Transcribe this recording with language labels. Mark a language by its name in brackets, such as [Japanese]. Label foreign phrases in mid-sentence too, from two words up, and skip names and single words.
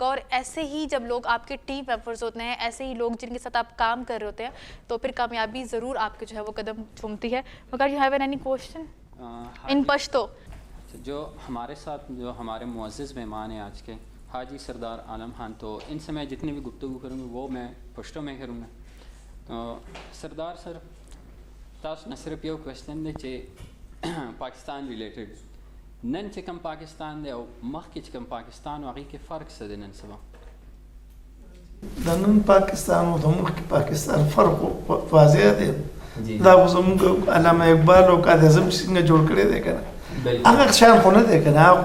[Urdu] اور ایسے ہی جب لوگ آپ کے ٹیم ممبرز ہوتے ہیں، ایسے ہی لوگ جن کے ساتھ آپ کام کر رہے ہوتے ہیں، تو پھر کامیابی ضرور آپ کے جو ہے وہ قدم چومتی ہے. [English] مگر you have any question in Pashto? [Urdu] جو ہمارے ساتھ جو ہمارے معزز مہمان ہیں آج کے، حاجی سردار عالم خان، تو ان سے میں جتنی بھی گفتگو کروں گی وہ میں پشتو میں کروں گا. تو سردار سر، [Pashto] تاسو نه صرف یو کوېسچن دی چې پاکستان ریلیټډ، نن چې کوم پاکستان دی او مخکې چې کوم پاکستان و هغې کې فرق څه دی نن سبا؟ د نن پاکستان او د مخکې پاکستان فرق واضح دی. دا خو زموږ علامه اقبال او قائد اعظم چې څنګه جوړ کړی دی که نه، هغه شان خو نه دی که نه،